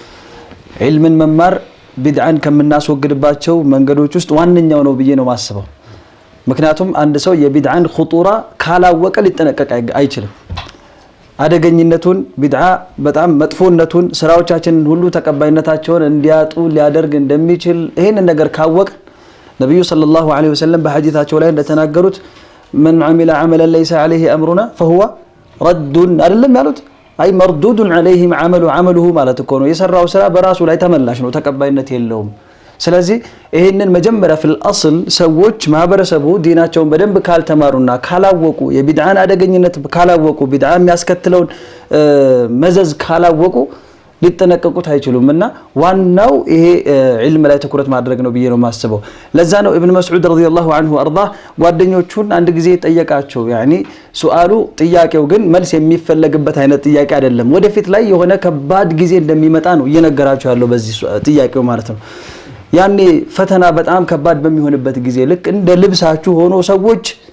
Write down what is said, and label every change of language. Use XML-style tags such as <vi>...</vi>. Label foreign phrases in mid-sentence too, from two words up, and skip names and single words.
<am>ዒልምን መማር ቢድዓን ከምናስወግድባቸው መንገዶች ውስጥ ዋነኛው ነው ብዬ ነው ማስበው። ምክንያቱም አንድ ሰው የቢድዓን ኹጡራ ካላወቀ ሊጠነቀቅ አይችልም። አደገኝነቱን ቢድዓ በጣም መጥፎነቱን ስራዎቻችንን ሁሉ ተቀባይነታቸውን እንዲያጡ ሊያደርግ እንደሚችል ይሄን ነገር ካወቀ ነብዩ</am> <ar>صلى الله عليه وسلم</ar> <am>በሐዲታቸው ላይ እንደተናገሩት</am> <ar>من عمل عملا ليس عليه امرنا فهو رد</ar> <am>አይደለም ያሉት አይ</am> <ar>مردود عليه عمله</ar> <am>ማለት እኮ ነው። የሰራው ስራ በራሱ ላይ ተመላሽ ነው፣ ተቀባይነት የለውም። ስለዚህ ይሄንን መጀመሪያ</am> <ar>في الاصل</ar> <am>ሰዎች ማህበረሰቡ ዲናቸውን በደንብ ካልተማሩና ካላወቁ የቢድዓን አደገኝነት ካላወቁ ቢድዓ የሚያስከትለውን መዘዝ ካላወቁ ሊጠነቀቁት አይችሉምና ዋናው ይሄ ዒልም ላይ ትኩረት ማድረግ ነው ብዬ ነው ማስበው። ለዛ ነው ኢብኑ መስዑድ</am> <ar>رضي الله عنه</ar> <am>አርዳ ጓደኞቹን አንድ ጊዜ ጠየቃቸው። ያኒ ሱአሉ ጥያቄው ግን መልስ የሚፈለግበት አይነት ጥያቄ አይደለም። ወደፊት ላይ የሆነ ከባድ ጊዜ እንደሚመጣ ነው እየነገራቸው ያለው በዚህ ጥያቄው ማለት ነው። ያኔ ፈተና በጣም ከባድ በሚሆንበት ጊዜ ልክ እንደ ልብሳችሁ ሆኖ ሰዎች</am>